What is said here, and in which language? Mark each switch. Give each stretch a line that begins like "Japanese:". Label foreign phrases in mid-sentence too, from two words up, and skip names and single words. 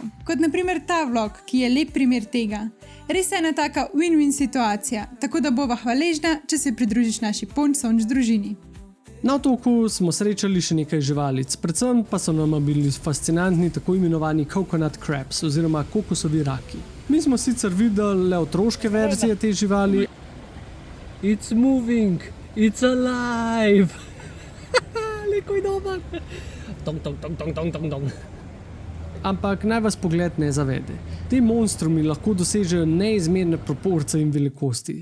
Slovenian: Kot naprimer ta vlog, ki je lep primer tega. Res je ena taka win-win situacija, tako da bova hvaležna, če se pridružiš naši Ponč družini. Na otoku smo srečali še nekaj živalic, predvsem pa so nam bili fascinantni tako imenovani
English: coconut crabs
Slovenian: oziroma kokosovi raki. Mi smo sicer videli le otroške verzije te živali.
English: It's moving, it's alive.
Slovenian: Leko je dober. Tong, tong, tong, tong, tong, tong, tong. Ampak naj vas pogled ne zavede. Te monstrumi lahko dosežejo neizmerne proporcije in velikosti.